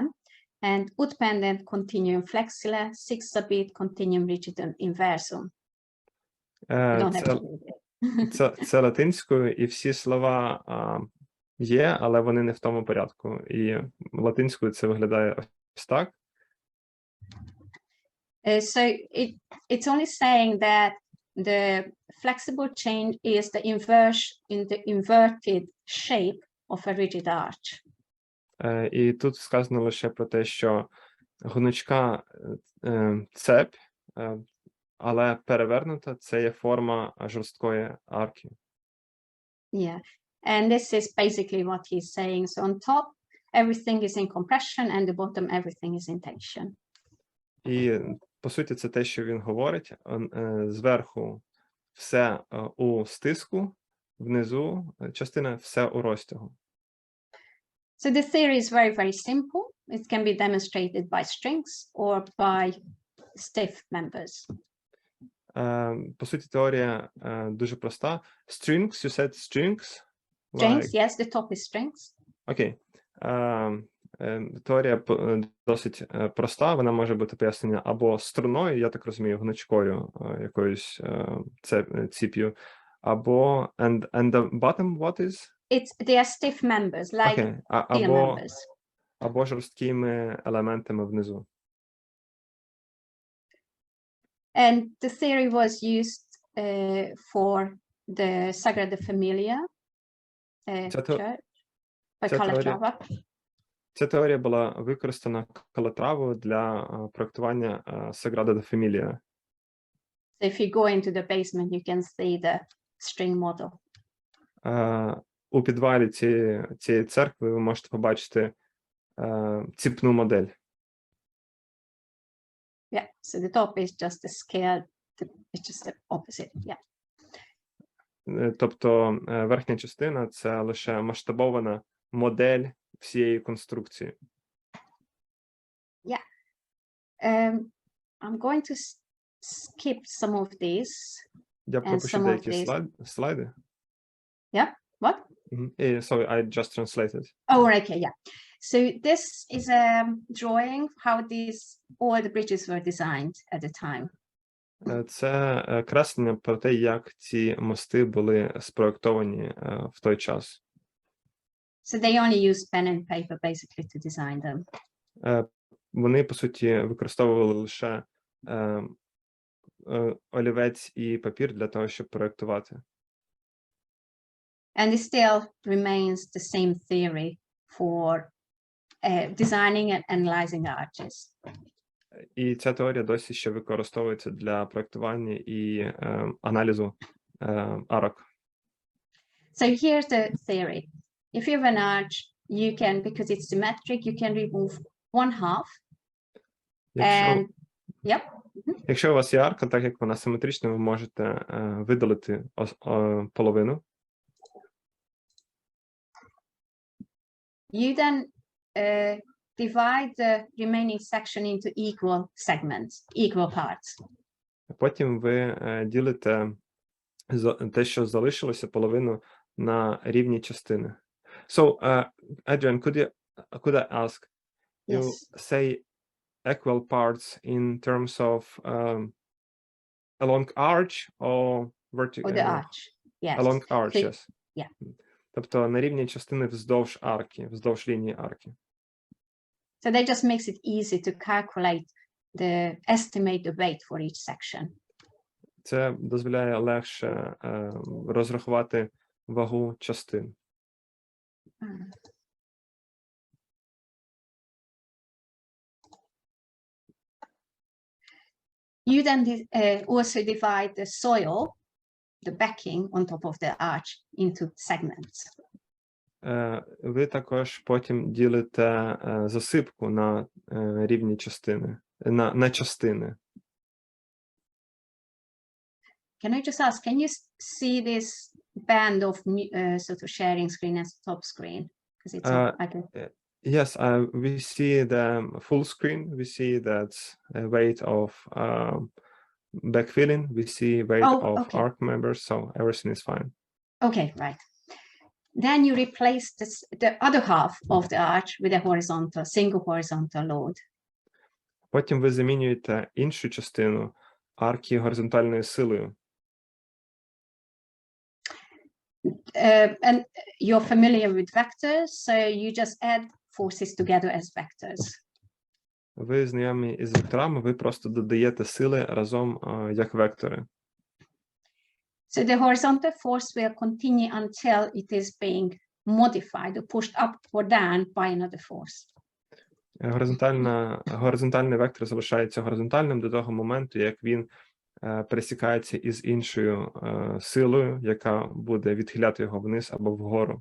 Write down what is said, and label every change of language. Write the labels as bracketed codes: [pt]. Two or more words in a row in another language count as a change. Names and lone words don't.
[la] And ut pendent continuum flexile, sic subit continuum rigidum inversum. [en] You don't have to read it. [uk] Це латинською, і всі слова є, але вони не в тому порядку. І латинською це виглядає ось так. [en] So it's only saying that the flexible change is the inverted shape of a rigid arch. [uk] І тут сказано лише про те, що гнучка цепь, але перевернута, це є форма жорсткої арки. [en] Yeah, and this is basically what he's saying. So on top, everything is in compression, and the bottom, everything is in tension. [uk] І, по суті, це те, що він говорить. Зверху все у стиску, внизу частина все у розтягу. [en] So the theory is very, very simple. It can be demonstrated by strings or by stiff members. [uk] По суті, теорія дуже проста. [en] Strings, you said strings? Strings, yes, the top is strings. [uk] Окей. Теорія досить проста, вона може бути пояснена або струною, я так розумію, гнучкою якоюсь ціп'ю, або [en] and the bottom what is? They are stiff members, like steel members. [uk] Або жорсткими елементами внизу. [en] And the theory was used for the Sagrada Familia church by Calatrava. [uk] Ця теорія була використана Калатравою для проектування Sagrada de Familia. [en] So if you go into the basement, you can see the string model. [uk] У підвалі цієї церкви ви можете побачити ціпну модель. [en] Yeah, so the top is just the scale, it's just the opposite, yeah. [uk] Тобто верхня частина – це лише масштабована модель всієї конструкції. [en] Yeah. I'm going to skip some of these. [uk] Я пропущу деякі слайди. [en] Yeah, what? Sorry, I just translated. Oh, okay, yeah. So this is a drawing how all the bridges were designed at the time. [uk] Це креслення про те, як ці мости були спроектовані в той час. [en] So they only used pen and paper basically to design them. [uk] Вони, по суті, використовували лише олівець і папір для того, щоб проектувати. [en] And it still remains the same theory for designing and analyzing arches. [uk] І ця теорія досі ще використовується для проектування і аналізу арок. [en] So here's the theory. If you have an arch, you can, because it's symmetric, you can remove one half. [uk] Якщо у вас є арка, так як вона симетрична, ви можете видалити половину. [en] You then divide the remaining section into equal segments, equal parts. [uk] Потім ви ділите те, що залишилося, половину на рівні частини. [en] So, Adrian, could I ask, you say equal parts in terms of a long arch or vertical? Or the arch, yes. A long arch, So, yes. Yeah. [uk] Тобто на рівні частини вздовж арки, вздовж лінії арки. [en] So that just makes it easy to calculate estimate the weight for each section. [uk] Це дозволяє легше розрахувати вагу частин. [en] You then also divide the soil, the backing on top of the arch into segments. [uk] Ви також потім ділите засипку на рівні частини, на частини. [en] Can I just ask, can you see this band of sort of sharing screen as top screen? Because it's Yes, we see the full screen. We see that weight of backfilling. We see weight of arc members. So everything is fine. Okay, right. Then you replace the other half of the arch with a single horizontal load. [uk] Потім ви замінюєте іншу частину арки горизонтальною силою. [en] And you're familiar with vectors, so you just add forces together as vectors. [uk] ви знайомі із векторами, ви просто додаєте сили разом як вектори. [en] So the horizontal force will continue until it is being modified or pushed up or down by another force. [uk] Горизонтальний вектор залишається горизонтальним до того моменту, як він пересікається із іншою силою, яка буде відхиляти його вниз або вгору.